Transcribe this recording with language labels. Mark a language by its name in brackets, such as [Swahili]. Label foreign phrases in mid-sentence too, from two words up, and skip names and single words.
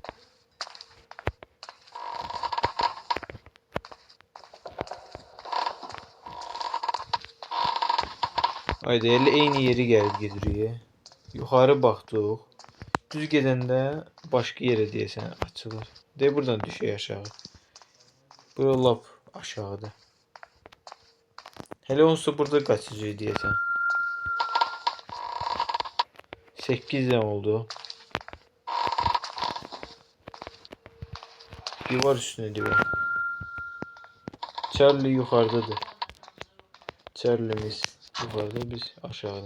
[Azerbaijani] Haydi eyni yeri gəlib gedirik. Yuxarı baxdıq. Düz gedəndə başqa yerə deyəsən açılır. De buradan düşək aşağı. Bura lap aşağıda. Hele olsa burada qaçacaq deyəsən. [Turkish] 8'den oldu. Divar üstüne divar. Charlie yukarıdadır. Charlie'miz yukarıda, biz aşağıda.